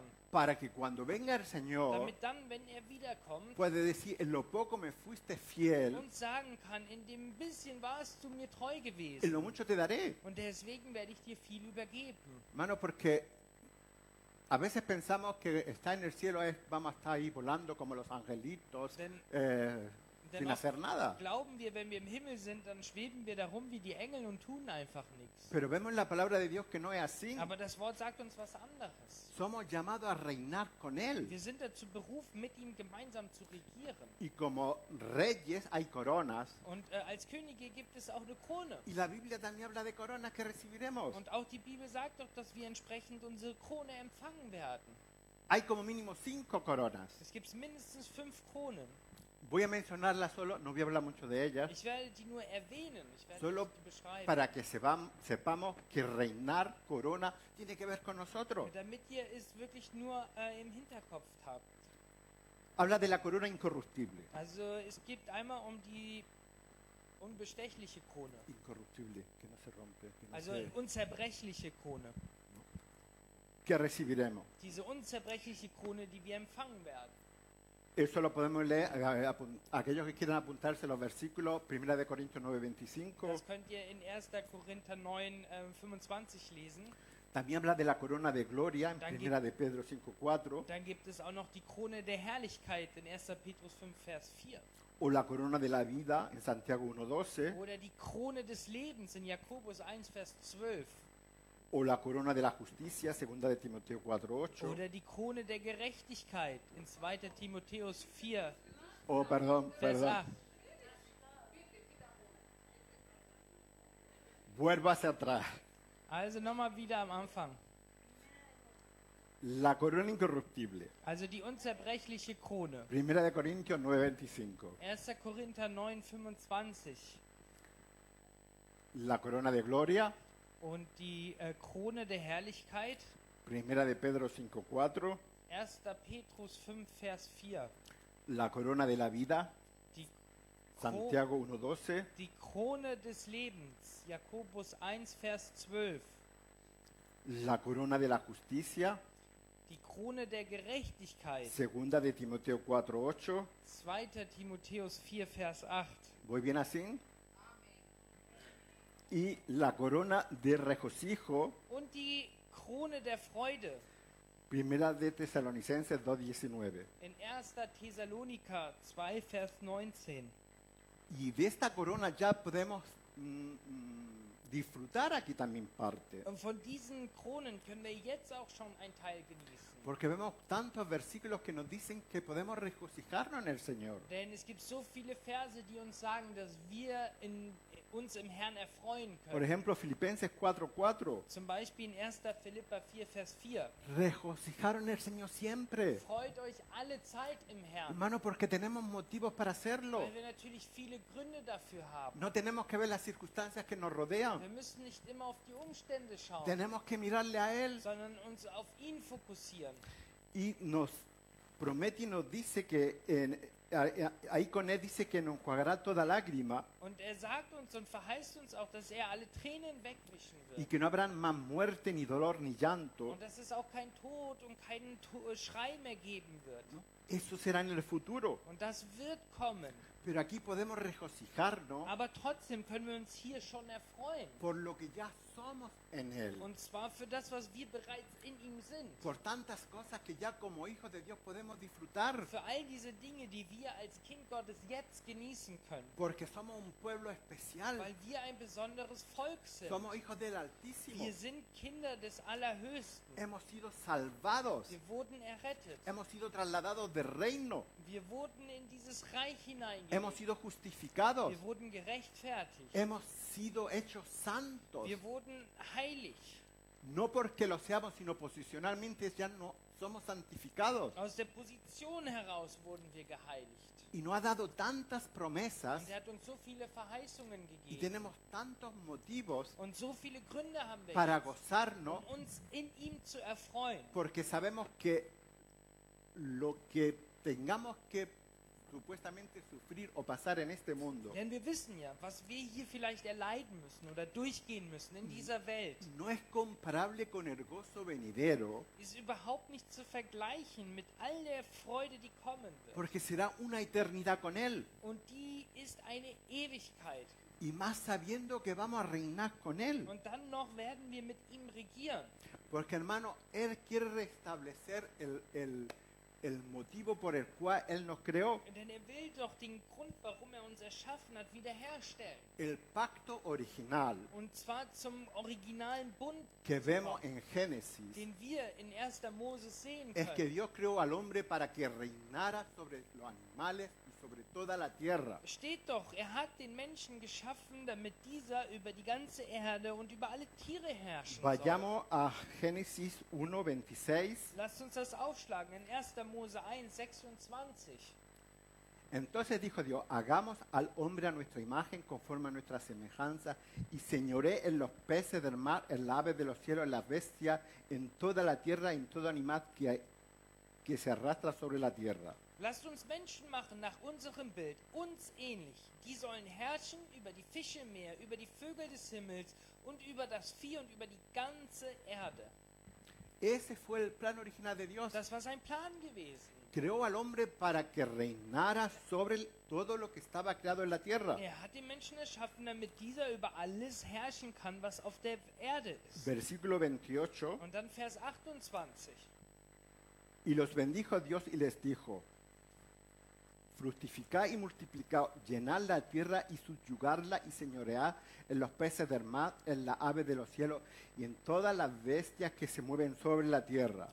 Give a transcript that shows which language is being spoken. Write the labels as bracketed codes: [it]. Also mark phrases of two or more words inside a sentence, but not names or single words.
[es] Para que cuando venga el Señor [de] Damit dann, wenn er wiederkommt, [es] puede decir, en lo poco me fuiste fiel, [de] uns sagen kann, in dem bisschen warst du mir treu [es] en [de] gewesen. [es] lo mucho te daré. [de] Und deswegen werde ich dir viel übergeben. [es] Hermano, porque a veces pensamos que estar en el cielo es, vamos a estar ahí volando como los angelitos, [de] Denn [es] sin [de] oft [es] hacer nada. [de] glauben wir, wenn wir im Himmel sind, dann schweben wir da rum wie die Engel und tun einfach nichts. [es] Pero vemos en la palabra de Dios que no es así. [de] Aber das Wort sagt uns was anderes. [es] Somos llamados a reinar con Él. [de] Wir sind dazu berufen, mit ihm gemeinsam zu regieren. [es] Y como reyes hay coronas. [de] Und als Könige gibt es auch eine Krone. [es] Y la Biblia también habla de coronas que recibiremos. [de] Und auch die Bibel sagt doch, dass wir entsprechend unsere Krone empfangen werden. [es] Hay como mínimo 5 coronas. [de] Es gibt mindestens 5 Kronen. [es] Voy a mencionarlas solo, no voy a hablar mucho de ellas, [de] Ich werde die nur erwähnen, ich werde [es] solo [de] nicht die beschreiben. [es] para que sepamos que reinar, corona, tiene que ver con nosotros. [de] Damit ihr es wirklich nur im Hinterkopf habt. [es] Habla de la corona incorruptible. [de] Also es geht einmal um die unbestechliche Krone. [es] Incorruptible, que no se rompe, que, no [de] Also [es] se- [de] unzerbrechliche Krone. [es] que recibiremos. [de] Diese unzerbrechliche Krone, die wir empfangen werden. [es] Eso lo podemos leer, aquellos que quieran apuntarse los versículos, 1 de Corintios 9:25, [de] Das könnt ihr in 1. Korinther 9, 25 lesen. [es] También habla de la corona de gloria en [de] Dann [es] Primera de Pedro 5:4, [de] Dann gibt es auch noch die Krone der Herrlichkeit in 1. Petrus 5, Vers 4. [es] o la corona de la vida en Santiago 1:12, [de] Oder die Krone des Lebens in Jakobus 1, Vers 12. [es] o la corona de la justicia, segunda de Timoteo 4:8, [de] Oder die Krone der Gerechtigkeit in 2. Timotheus 4, [es] o perdón, [de] Vers [es] perdón, [de] 8. [es] vuelvo hacia atrás. [de] Also nochmal wieder am Anfang. [es] La corona incorruptible, [de] Also die unzerbrechliche Krone. [es] Primera de Corintios 9:25, [de] 1. Korinther 9, 25. [es] la corona de gloria, [de] Und die Krone der Herrlichkeit, [es] Primera de Pedro 5:4, [de] 1. Petrus 5, Vers 4. [es] la corona de la vida, [de] Die, [es] Santiago 1:12, [de] die Krone des Lebens, Jakobus 1, Vers 12. [es] la corona de la justicia, [de] Die Krone der Gerechtigkeit, [es] segunda de Timoteo 4:8. [de] 2. Timotheus 4, Vers 8. [es] ¿Voy bien así? Y la corona de regocijo, [de] Und die Krone der Freude [es] Primera de Tesalonicenses 2:19. [de] in 1. Thessaloniker 2, Vers 19. [es] Y de esta corona ya podemos disfrutar aquí también parte. [de] Und von diesen Kronen können wir jetzt auch schon einen Teil genießen. [es] Porque vemos tantos versículos que nos dicen que podemos regocijarnos en el Señor. [de] Denn es gibt so viele Verse, die uns sagen, dass wir uns im Herrn erfreuen [es] Por [de] können. [es] ejemplo, Filipenses 4:4. [de] Zum Beispiel in 1. Philipper 4, Vers 4. [es] Regocijaros en el Señor siempre. [de] Freut euch alle Zeit im Herrn. [es] Hermano, porque tenemos motivos para hacerlo. [de] Weil wir natürlich viele Gründe dafür haben. [es] No tenemos que ver las circunstancias que nos rodean. [de] Wir müssen nicht immer auf die Umstände schauen, [es] Tenemos que mirarle a Él. [de] sondern uns auf ihn fokussieren. [es] Y nos promete y nos dice que ahí con Él dice que nos enjuagará toda lágrima [de] Und sagt uns und verheißt uns auch, dass alle Tränen wegwischen [es] y [de] wird. [es] que no habrá más muerte, ni dolor, ni llanto. [de] Und dass es auch kein Tod und keinen Schrei mehr geben wird. [es] Eso será en el futuro. [de] Und das wird kommen. [es] Pero aquí podemos regocijarnos [de] Aber trotzdem können wir uns hier schon erfreuen. [es] por lo que ya somos en Él. [de] Und zwar für das, was wir bereits in ihm sind. [es] Por tantas cosas que ya como hijos de Dios podemos disfrutar. [de] Für all diese Dinge, die wir als Kind Gottes jetzt genießen können. [es] Porque somos un pueblo especial. [de] Weil wir ein besonderes Volk sind. [es] Somos hijos del Altísimo. [de] Wir sind Kinder des Allerhöchsten. [es] Hemos sido salvados. [de] Wir wurden errettet. [es] Hemos sido trasladados del reino. [de] Wir wurden in dieses Reich hineingelegt. [es] Hemos sido justificados. [de] Wir wurden gerechtfertigt. [es] Hemos sido hechos santos. [de] Wir wurden heilig. [es] No porque lo seamos, sino posicionalmente ya no somos santificados. [de] Aus der Position heraus wurden wir geheiligt. [es] Y nos ha dado tantas promesas [de] Und er hat uns so viele Verheißungen [es] y [de] gegeben. [es] tenemos tantos motivos [de] Und so viele Gründe haben wir [es] para [de] jetzt, [es] gozarnos [de] um uns in ihm zu erfreuen. [es] porque sabemos que lo que tengamos que supuestamente sufrir o pasar en este mundo [de] Denn wir wissen ja, was wir hier vielleicht erleiden müssen oder durchgehen müssen in dieser Welt, [es] no es comparable con el gozo venidero, [de] ist überhaupt nicht zu vergleichen mit all der Freude, die kommen wird. [es] porque será una eternidad con Él. [de] Und die ist eine Ewigkeit. [es] Y más sabiendo que vamos a reinar con Él. [de] Und dann noch werden wir mit ihm regieren. [es] Porque hermano, Él quiere restablecer el motivo por el cual Él nos creó. [de] Denn er will doch den Grund, warum er uns erschaffen hat, wiederherstellen. [es] El pacto original [de] Und zwar zum originalen Bund, [es] que vemos en Génesis [de] den wir in 1. Mose sehen [es] es que [de] können. [es] Dios creó al hombre para que reinara sobre los animales y sobre toda la tierra. [de] Steht doch, er hat den Menschen geschaffen, damit dieser über die ganze Erde und über alle Tiere herrschen soll. [es] Vayamos a Génesis 1:26. [de] Lasst uns das aufschlagen in 1. Mose 1, 26. [es] Entonces dijo Dios, hagamos al hombre a nuestra imagen, conforme a nuestra semejanza, y señoré en los peces del mar, en las aves de los cielos, en las bestias, en toda la tierra, en todo animal que se arrastra sobre la tierra. [de] Lasst uns Menschen machen nach unserem Bild, uns ähnlich. Die sollen herrschen über die Fische im Meer, über die Vögel des Himmels und über das Vieh und über die ganze Erde. [es] Ese fue el plan original de Dios. [de] Das war sein Plan gewesen. [es] Creó al hombre para que reinara sobre todo lo que estaba creado en la tierra. [de] Hat den Menschen erschaffen, damit dieser über alles herrschen kann, was auf der Erde ist. [es] Versículo 28. [de] Und dann Vers 28. [es] Y los bendijo Dios y les dijo: fructificad y multiplicad, llenad la tierra y subyugadla y señoread en los peces del mar, en las aves de los cielos y en todas las bestias que se mueven sobre la tierra.